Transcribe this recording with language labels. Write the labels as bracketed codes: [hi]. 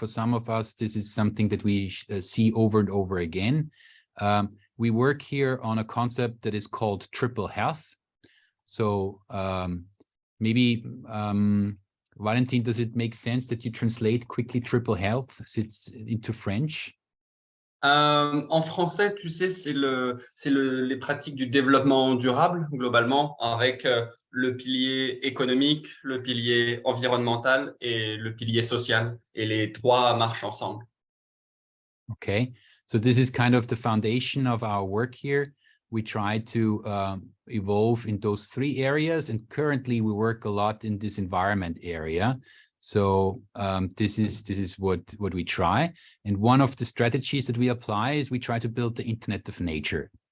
[en] For some of us, this is something that we see over and over again. We work here on a concept that is called triple health. So maybe, Valentin, does it make sense that you translate quickly triple health into French? [fr] En français, tu sais, c'est les pratiques du développement durable, globalement, avec le pilier économique, le pilier environnemental et le pilier social. Et les trois marchent ensemble. [en] Okay, so this is kind of the foundation of our work here. We try to evolve in those three areas, and currently we work a lot in this environment area. So this is what we try. And one of the strategies that we apply is we try to build the Internet of Nature.